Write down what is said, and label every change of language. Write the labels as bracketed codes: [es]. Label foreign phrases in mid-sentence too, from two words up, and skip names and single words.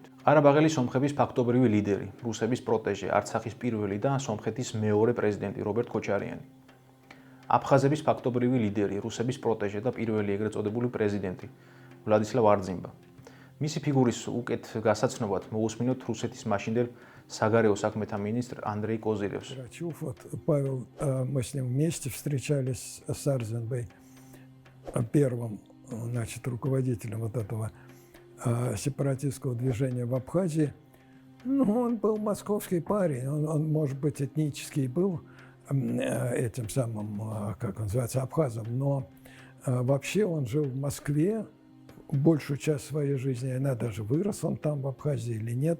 [ka] ყარაბაღელი სომხების ფაქტობრივი ლიდერი, რუსების პროტეჟე, არცახის პირველი და სომხეთის მეორე პრეზიდენტი რობერტ ქოჩარიანი. აფხაზების ფაქტობრივი ლიდერი, რუსების პროტეჟე და პირველი ეგრეთ წოდებული პრეზიდენტი ვლადისლავ არძიმბა. მისი фигуრის უკეთ გასაცნობად მოусმინოთ რუსეთის მაშინდელ საგარეო საქმეთა მინისტრ ანდრეი კოზირევს. [ru] Павел, мы с ним вместе встречались с Арзенбой, первым, значит, руководителем вот этого сепаратистского движения в Абхазии. Ну, он был московский парень, он может быть, этнический был этим самым, как он называется, абхазом, но вообще он жил в Москве большую часть своей жизни, она даже вырос он там в Абхазии или нет.